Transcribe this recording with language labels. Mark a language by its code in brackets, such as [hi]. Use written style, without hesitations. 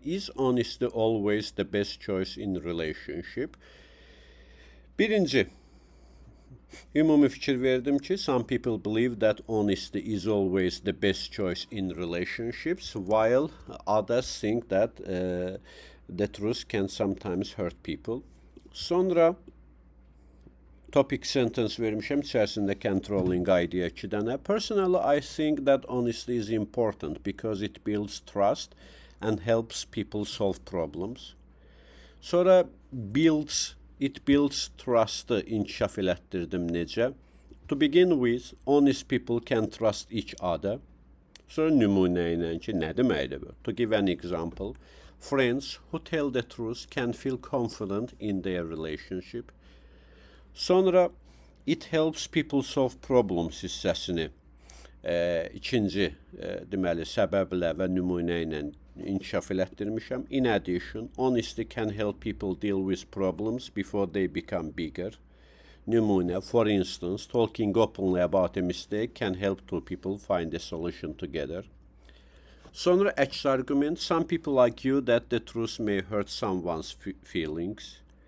[en] Is honesty always the best choice in relationship? [az] Birinci, Ümumi fikir verdim ki, [en] some people believe that honesty is always the best choice in relationships, while others think that the truth can sometimes hurt people. [az] Sonra topic sentence vermişəm, içərisində controlling idea 2 dənə. [en] Personally, I think that honesty is important because it builds trust and helps people solve problems. [az] Sonra [en] it builds trust'ı [az] inkişaf elətdirdim necə? [en] To begin with, honest people can trust each other. [az] Sonra nümunə ilə ki, nə deməkdir bu? [en] To give an example, friends who tell the truth can feel confident in their relationship. [az] Sonra [en] it helps people solve problems [az] hissəsini ikinci deməli səbəblə və nümunə ilə inkişaf elətdirmişəm. [en] In addition, honesty can help people deal with problems before they become bigger. [az] Nümunə, [en] for instance, talking openly about a mistake can help two people find a solution together. [az] Sonra əks argument, [en] some people argue that the truth may hurt someone's feelings.